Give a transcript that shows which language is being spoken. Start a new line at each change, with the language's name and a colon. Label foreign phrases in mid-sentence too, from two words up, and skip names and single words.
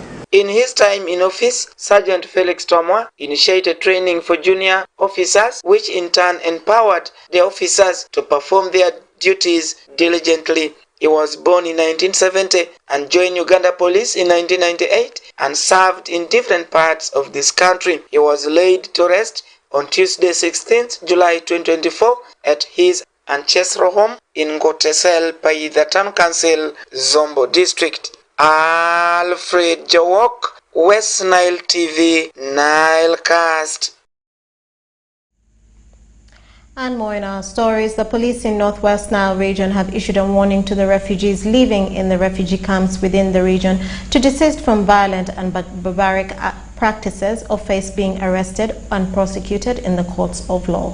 English: In his time in office, Sergeant Felix Tomwa initiated training for junior officers, which in turn empowered the officers to perform their duties diligently. He was born in 1970 and joined Uganda Police in 1998 and served in different parts of this country. He was laid to rest on Tuesday 16th July 2024 at his ancestral home in Ngotesel, Paida Town Council, Zombo District. Alfred Jawok, West Nile TV, Nilecast. And more in our stories, the police in Northwest Nile region have issued a warning to the refugees living in the refugee camps within the region to desist from violent and barbaric practices or face being arrested and prosecuted in the courts of law.